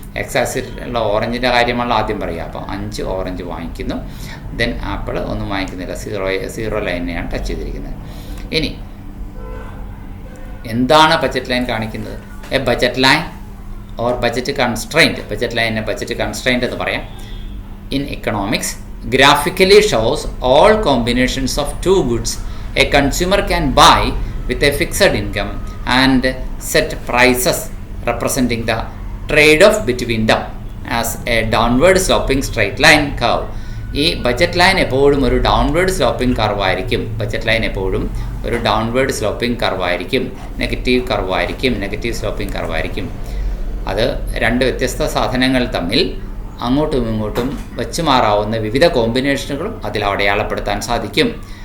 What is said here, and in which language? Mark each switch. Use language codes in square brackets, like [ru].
[ml] X ആക്സിസിലുള്ള ഓറഞ്ചിൻ്റെ കാര്യമാണല്ലോ ആദ്യം പറയുക. അപ്പോൾ 5 ഓറഞ്ച് വാങ്ങിക്കുന്നു, ദെൻ ആപ്പിൾ ഒന്നും വാങ്ങിക്കുന്നില്ല. 0 ലൈനെയാണ് ടച്ച് ചെയ്തിരിക്കുന്നത്. ഇനി എന്താണ് ബഡ്ജറ്റ് ലൈൻ കാണിക്കുന്നത്? [en] A budget line or budget constraint. [ml] Budget ലൈനിനെ ബഡ്ജറ്റ് കൺസ്ട്രെയിൻറ്റ് എന്ന് പറയാം. [en] In economics, graphically shows all combinations of two goods a consumer can buy with a fixed income and set prices representing the trade-off between them as a downward sloping straight line curve. [ml] ഈ budget line എപ്പോഴും ഒരു downward sloping കർവായിരിക്കും. Budget line എപ്പോഴും ഒരു downward sloping കർവായിരിക്കും, negative കർവായിരിക്കും, negative sloping കർവായിരിക്കും. അത് രണ്ട് വ്യത്യസ്ത സാധനങ്ങൾ തമ്മിൽ അങ്ങോട്ടും ഇങ്ങോട്ടും വെച്ച് മാറാവുന്ന വിവിധ കോമ്പിനേഷനുകളും അതിൽ അടയാളപ്പെടുത്താൻ സാധിക്കും.